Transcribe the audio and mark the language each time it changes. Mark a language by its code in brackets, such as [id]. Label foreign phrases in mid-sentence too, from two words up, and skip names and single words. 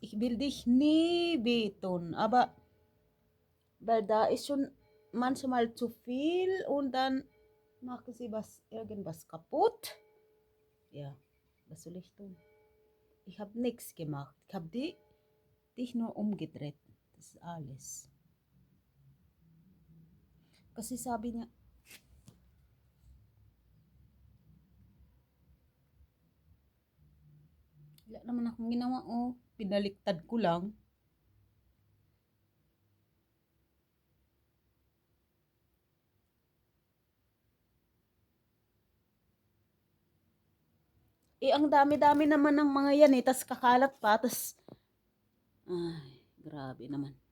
[de] Ich will dich nie wehtun. Aber weil da ist schon manchmal zu viel und dann machen sie irgendwas kaputt. Ja, was soll ich tun? Ich habe nichts gemacht. Ich habe dich nur umgedreht. Das ist alles. [tl] Kasi sabi niya, wala naman akong ginawa, Pinaliktad ko lang. Ang dami-dami naman ng mga yan, tas kakalat pa, tas, ay, grabe naman.